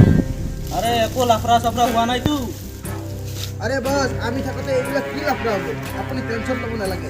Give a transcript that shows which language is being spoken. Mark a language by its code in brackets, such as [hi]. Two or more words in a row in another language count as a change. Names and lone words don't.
[as] আরে একো লাফৰা চাফৰা হোৱা নাইতো? [bn] আরে বস আমি থাকতে এগুলা কি লাফড়া হবে আপনি টেনশন লব না লাগে